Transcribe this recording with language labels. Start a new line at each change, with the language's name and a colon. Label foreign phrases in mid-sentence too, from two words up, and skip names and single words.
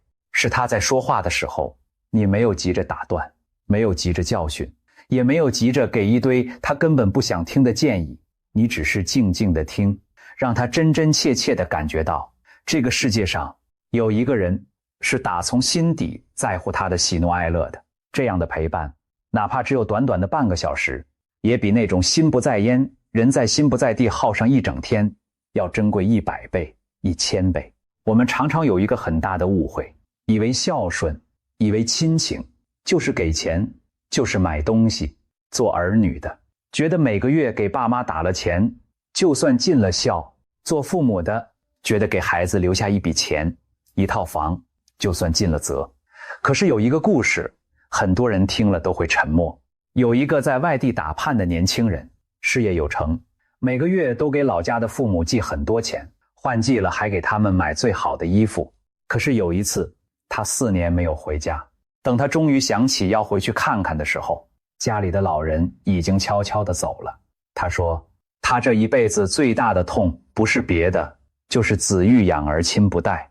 Chinese: 是他在說話的時候，你沒有急着打斷，沒有急着教訓，也沒有急着給一堆他根本不想聽的建議，你只是靜靜的听，讓他真真切切地感覺到這個世界上有一個人是打從心底在乎他的喜怒哀樂的。這樣的陪伴，哪怕只有短短的半個小時，也比那種心不在焉人在心不在地耗上一整天要珍貴100倍1000倍。我們常常有一個很大的誤會，以為孝順，以為親情就是給錢，就是買東西。做兒女的覺得每個月給爸媽打了錢就算盡了孝，做父母的覺得給孩子留下一筆錢，一套房就算盡了責。可是有一個故事，很多人聽了都會沉默。有一個在外地打盼的年輕人，事業有成，每個月都給老家的父母寄很多錢，換季了還給他們買最好的衣服。可是有一次他4年沒有回家，等他終於想起要回去看看的時候，家裡的老人已經悄悄地走了。他說他這一輩子最大的痛不是別的，就是子欲養而親不待。